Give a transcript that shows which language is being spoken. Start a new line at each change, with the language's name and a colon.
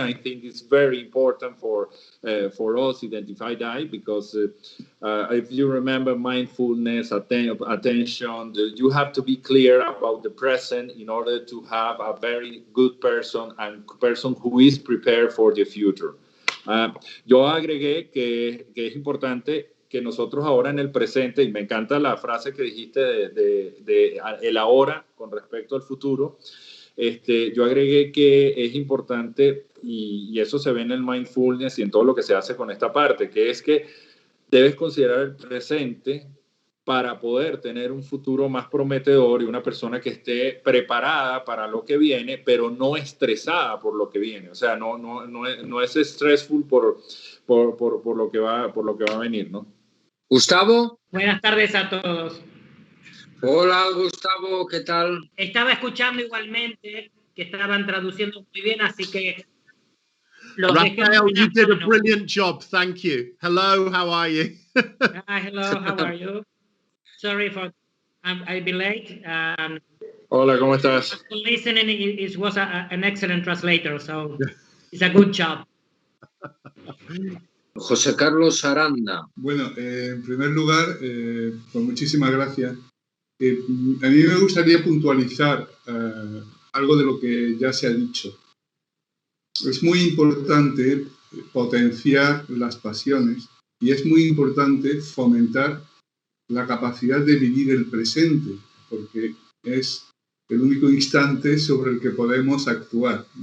English: I think it's very important for us to identify that, because if you remember mindfulness, attention, you have to be clear about the present in order to have a very good person and person who is prepared for the future.
Spanish: Yo agregué que es importante que nosotros ahora en el presente, y me encanta la frase que dijiste de el ahora con respecto al futuro, yo agregué que es importante, y eso se ve en el mindfulness y en todo lo que se hace con esta parte, que es que debes considerar el presente para poder tener un futuro más prometedor y una persona que esté preparada para lo que viene, pero no estresada por lo que viene. O sea, no es stressful por lo que va a venir, ¿no? Gustavo. Buenas tardes a todos. Hola, Gustavo, ¿qué tal? Estaba escuchando igualmente, que estaban traduciendo muy bien, así que...
English: Rafael, you did a brilliant job. Thank you. Hello, how are you? Hello, how are you? Sorry for I'll be late.
Spanish: Hola, ¿cómo estás?
English: Listening, it was an excellent translator, so it's a good job.
Spanish: José Carlos Aranda. Bueno, en primer lugar, pues muchísimas gracias. A mí me gustaría puntualizar algo de lo que ya se ha dicho. Es muy importante potenciar las pasiones y es muy importante fomentar la capacidad de vivir el presente, porque es el único instante sobre el que podemos actuar.